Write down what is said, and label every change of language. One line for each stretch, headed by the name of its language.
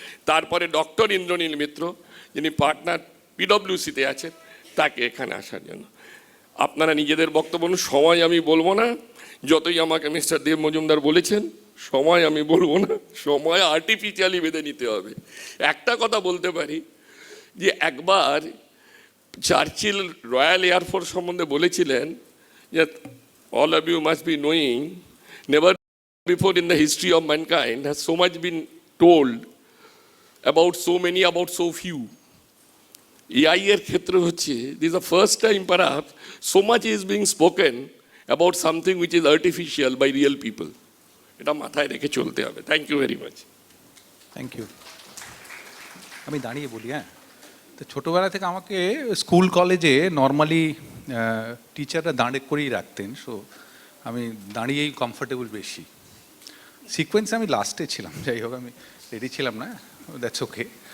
Bangla: তারপরে ডক্টর ইন্দ্রনীল মিত্র, যিনি পার্টনার পিডব্লিউসিতে আছেন, তাকে এখানে আসার জন্য। আপনারা নিজেদের বক্তব্য সময় আমি বলবো না, যতই আমাকে মিস্টার দেব মজুমদার বলেছেন সময় আমি বলবো না, সময় আর্টিফিশিয়ালি বেঁধে নিতে হবে। একটা কথা বলতে পারি যে একবার চার্চিল রয়্যাল এয়ারফোর্স সম্বন্ধে বলেছিলেন যে
English: all of you must be knowing, never before in the history of mankind has so much been told about so many, about so few. AI
Bangla: এর ক্ষেত্রে হচ্ছে,
English: this is the first time perhaps so much is being spoken about something which is artificial by real people.
Bangla: এটা মাথায় রেখে চলতে হবে।
English: Thank you very much. Thank you.
Bangla: আমি দাঁড়িয়ে বলি, হ্যাঁ, তো ছোটোবেলা থেকে আমাকে স্কুল কলেজে নর্মালি টিচাররা দাঁড়ে করেই রাখতেন, সো আমি দাঁড়িয়েই কমফোর্টেবল বেশি। সিকোয়েন্সে আমি লাস্টে ছিলাম, যাই হোক আমি রেডি ছিলাম না,
English: That's okay.